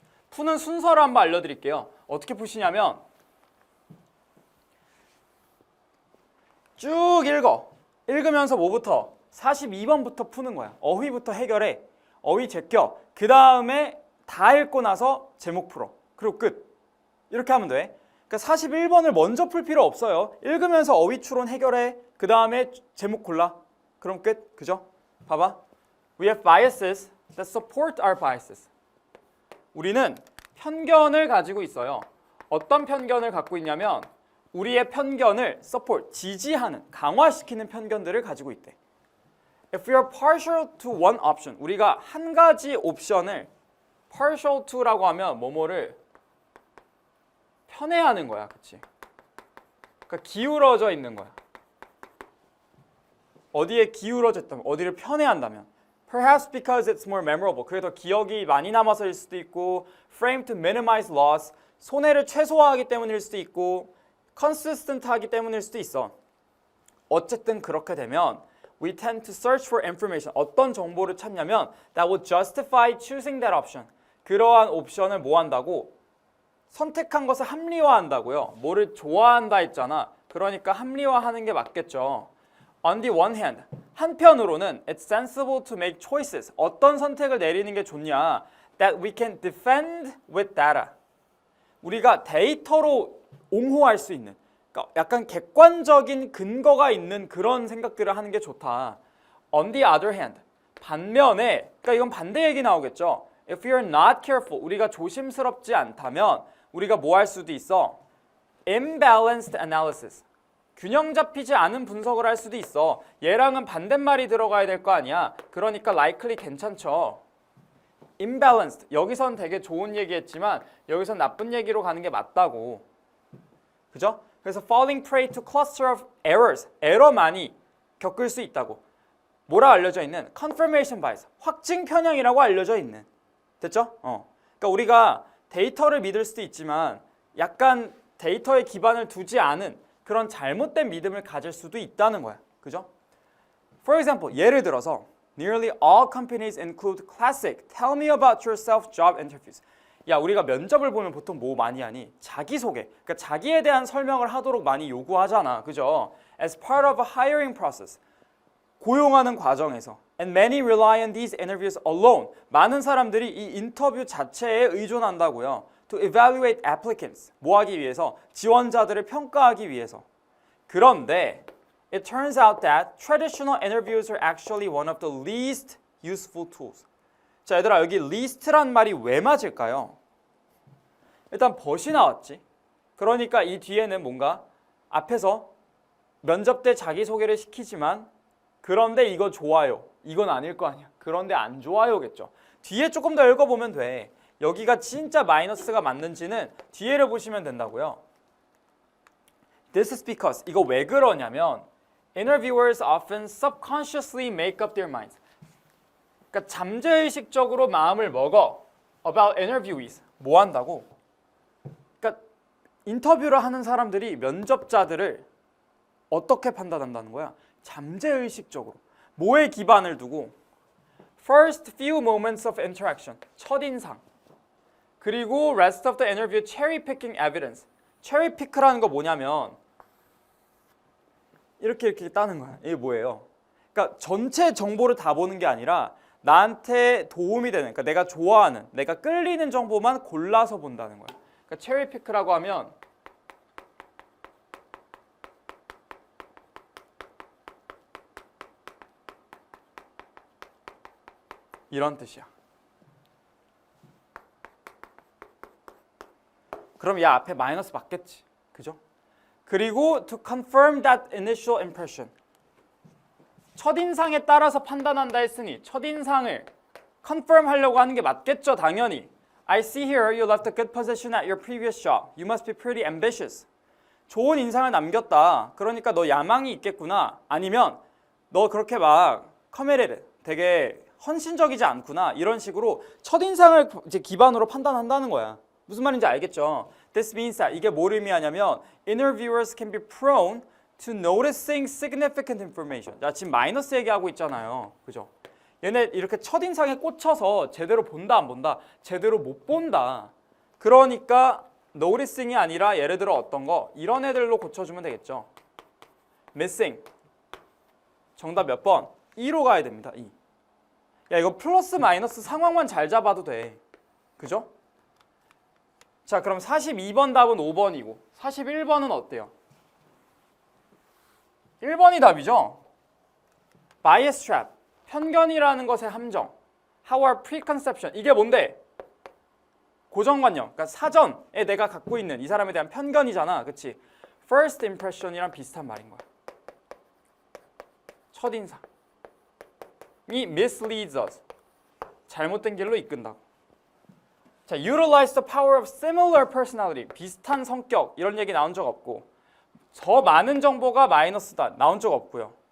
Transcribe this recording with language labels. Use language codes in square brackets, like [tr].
[ko] 푸는 순서를 한번 알려드릴게요. 어떻게 푸시냐면 쭉 읽으면서 뭐부터? 42번부터 푸는 거야. 어휘부터 해결해. 어휘 제껴. 그 다음에 다 읽고 나서 제목 풀어. 그리고 끝. 이렇게 하면 돼. 그러니까 41번을 먼저 풀 필요 없어요. 읽으면서 어휘 추론 해결해. 그 다음에 제목 골라. 그럼 끝. 그죠? 봐봐. [en] We have biases that support our biases. [ko] 우리는 편견을 가지고 있어요. 어떤 편견을 갖고 있냐면 우리의 편견을 support, 지지하는, 강화시키는 편견들을 가지고 있대. [en] If we are partial to one option, [ko] 우리가 한 가지 옵션을 partial to라고 하면 뭐뭐를 편애하는 거야, 그치? 그러니까 기울어져 있는 거야. 어디에 기울어져 있다면, 어디를 편애한다면. [en] Perhaps because it's more memorable. [ko] 그게 더 기억이 많이 남아서일 수도 있고, [en] frame to minimize loss, [ko] 손해를 최소화하기 때문일 수도 있고, consistent 하기 때문일 수도 있어. 어쨌든 그렇게 되면 [en] we tend to search for information. [ko] 어떤 정보를 찾냐면 [en] that would justify choosing that option. [ko] 그러한 옵션을 뭐 한다고? 선택한 것을 합리화한다고요. 뭐를 좋아한다 했잖아. 그러니까 합리화하는 게 맞겠죠. [en] On the one hand, [ko] 한편으로는 [en] it's sensible to make choices. [ko] 어떤 선택을 내리는 게 좋냐? [en] That we can defend with data. [ko] 우리가 데이터로 옹호할 수 있는, 그러니까 약간 객관적인 근거가 있는 그런 생각들을 하는 게 좋다. [en] On the other hand, [ko] 반면에, 그러니까 이건 반대 얘기 나오겠죠. [en] If you're not careful, [ko] 우리가 조심스럽지 않다면 우리가 뭐 할 수도 있어? [en] Imbalanced analysis. [ko] 균형 잡히지 않은 분석을 할 수도 있어. 얘랑은 반대말이 들어가야 될 거 아니야. 그러니까 likely 괜찮죠. [en] Imbalanced. [ko] 여기선 되게 좋은 얘기했지만 여기선 나쁜 얘기로 가는 게 맞다고. 그죠? 그래서 [en] falling prey to cluster of errors. [ko] 에러만이 겪을 수 있다고. 뭐라 알려져 있는? confirmation bias. 확증 편향이라고 알려져 있는. 됐죠? 그러니까 우리가 데이터를 믿을 수도 있지만 약간 데이터에 기반을 두지 않은 그런 잘못된 믿음을 가질 수도 있다는 거야. 그죠? [en] For example, [ko] 예를 들어서 [en] Nearly all companies include classic Tell me about yourself job interviews. [ko] 야, 우리가 면접을 보면 보통 뭐 많이 하니? 자기소개. 그러니까 자기에 대한 설명을 하도록 많이 요구하잖아. 그죠? [en] As part of a hiring process. [ko] 고용하는 과정에서. [en] And many rely on these interviews alone. [ko] 많은 사람들이 이 인터뷰 자체에 의존한다고요. [en] To evaluate applicants. [ko] 뭐 하기 위해서? 지원자들을 평가하기 위해서. 그런데 [en] it turns out that traditional interviews are actually one of the least useful tools. [ko] 자, 얘들아, 여기 least란 말이 왜 맞을까요? 일단 but이 나왔지. 그러니까 이 뒤에는 뭔가 앞에서 면접 때 자기소개를 시키지만 그런데 이거 좋아요. 이건 아닐 거 아니야. 그런데 안 좋아요겠죠. 뒤에 조금 더 읽어보면 돼. 여기가 진짜 마이너스가 맞는지는 뒤에를 보시면 된다고요. [en] This is because [ko] 이거 왜 그러냐면 [en] interviewers often subconsciously make up their minds. [ko] 그러니까 잠재의식적으로 마음을 먹어. [en] About interviewees. [ko] 뭐 한다고? 그러니까 인터뷰를 하는 사람들이 면접자들을 어떻게 판단한다는 거야? 잠재의식적으로. 뭐에 기반을 두고? [en] First few moments of interaction. [ko] 첫인상. 그리고 [en] rest of the interview cherry picking evidence. [ko] cherry pick라는 거 뭐냐면 이렇게 따는 거야. 이게 뭐예요? 그러니까 전체 정보를 다 보는 게 아니라 나한테 도움이 되는, 그러니까 내가 좋아하는, 내가 끌리는 정보만 골라서 본다는 거야. 그러니까 cherry pick라고 하면 이런 뜻이야. 그럼 야 앞에 마이너스 맞겠지, 그죠? 그리고 [en] to confirm that initial impression. [ko] 첫인상에 따라서 판단한다 했으니 첫인상을 confirm 하려고 하는 게 맞겠죠, 당연히. [en] I see here you left a good position at your previous job. You must be pretty ambitious. [ko] 좋은 인상을 남겼다. 그러니까 너 야망이 있겠구나. 아니면 너 그렇게 막 committed, 되게 헌신적이지 않구나. 이런 식으로 첫인상을 이제 기반으로 판단한다는 거야. 무슨 말인지 알겠죠? [en] This means that [ko] 이게 뭘 의미하냐면 [en] interviewers can be prone to noticing significant information. [ko] 자, 지금 마이너스 얘기하고 있잖아요. 그죠? 얘네 이렇게 첫인상에 꽂혀서 제대로 본다 안 본다? 제대로 못 본다. 그러니까 noticing이 아니라 예를 들어 어떤 거 이런 애들로 고쳐주면 되겠죠. missing. 정답 몇 번? 2로 가야 됩니다. 2. 야 이거 플러스 마이너스 상황만 잘 잡아도 돼. 그죠? 자 그럼 42번 답은 5번이고 41번은 어때요? 1번이 답이죠? bias trap, 편견이라는 것의 함정. [en] How are preconception, [ko] 이게 뭔데? 고정관념, 그러니까 사전에 내가 갖고 있는 이 사람에 대한 편견이잖아, 그치? First impression이랑 비슷한 말인 거야. 첫인상이 [en] misleads us, [ko] 잘못된 길로 이끈다고. 자, [en] utilize the power of similar personality, [ko] 비슷한 성격, 이런 얘기 나온 적 없고, 더 많은 정보가 마이너스다 나온 적 없고요.